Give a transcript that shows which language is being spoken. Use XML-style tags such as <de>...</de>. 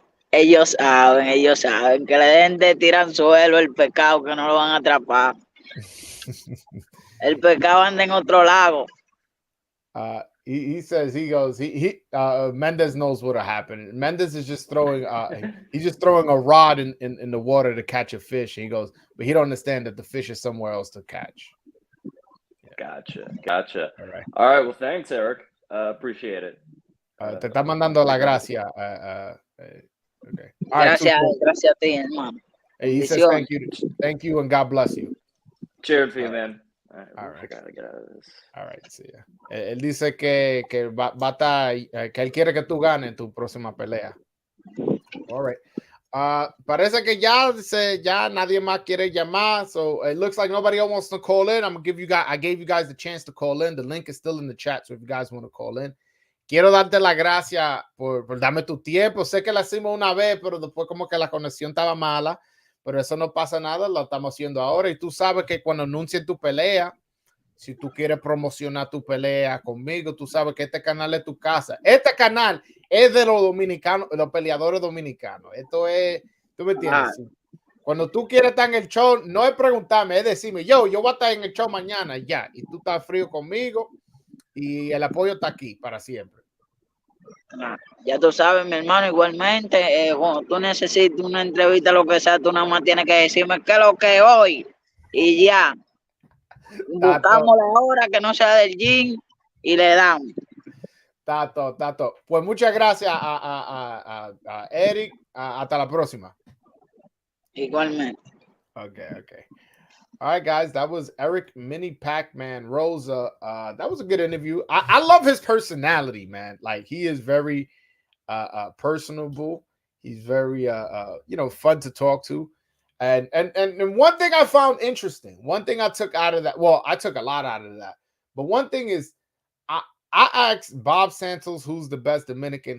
<es>Ellos saben que le den de tiranzuelo el pecado, que no lo van a atrapar. El pecado anda en otro lago.</es> <en>He says Mendez knows what'll happen. Mendez is just throwing he's just throwing a rod in the water to catch a fish. And he goes, but he don't understand that the fish is somewhere else to catch. Yeah. Gotcha. All right. Well, thanks, Eric. Appreciate it.</en> <es>Te está mandando la gracia. Okay. Gracias a ti, hermano.</es> <en>He says thank you, and God bless you. Cheers for you, man. All right. I gotta get out of this. All right, see ya.</en> <es>Él dice que va a estar, que él quiere que tú ganes en tu próxima pelea.</es> <en>All right.</en> <es>Parece que ya nadie más quiere llamar,</es> <en>so it looks like nobody else wants to call in. I gave you guys the chance to call in. The link is still in the chat, so if you guys want to call in.</en> <es>Quiero darte la gracia por darme tu tiempo. Sé que la hicimos una vez, pero después como que la conexión estaba mala. Pero eso no pasa nada, lo estamos haciendo ahora. Y tú sabes que cuando anuncien tu pelea, si tú quieres promocionar tu pelea conmigo, tú sabes que este canal es tu casa. Este canal es de los dominicanos, de los peleadores dominicanos. Esto es, ¿tú me entiendes? Cuando tú quieres estar en el show, no es preguntarme, es decirme, yo voy a estar en el show mañana, ya. Y tú estás frío conmigo y el apoyo está aquí para siempre. Ya tú sabes, mi hermano, igualmente, cuando tú necesitas una entrevista, lo que sea, tú nada más tienes que decirme qué es lo que hoy y ya. Buscamos la hora que no sea del gym y le damos. Tato. Pues muchas gracias a Erick. Hasta la próxima. Igualmente.</es> <en>Okay. All right, guys, that was Erick Mini Pac-Man Rosa. That was a good interview. I love his personality, man. Like he is very personable. He's very fun to talk to. And one thing I found interesting, one thing I took out of that, well, I took a lot out of that, but one thing is I asked Bob Santos who's the best Dominican.</en>